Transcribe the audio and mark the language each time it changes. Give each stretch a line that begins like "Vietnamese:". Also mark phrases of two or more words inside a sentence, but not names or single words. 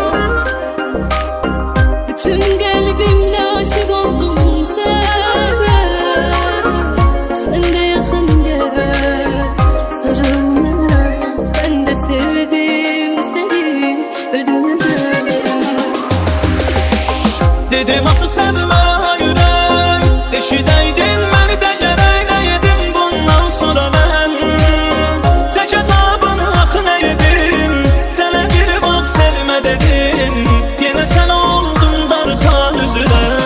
Turkish: Bütün kalbimle aşık oldum sana. Sen de yakın gel, sarıl bana. Ben de sevdim seni ölümden.
Azerbaijani: Dedim axı sevmə yürək, eşidəydin məni də gərəkləydim. Bundan sonra mən çək əzabını axı nə edim. Sənə bir vaxt sevmə dedim, yenə sən oldun darxan üzülə.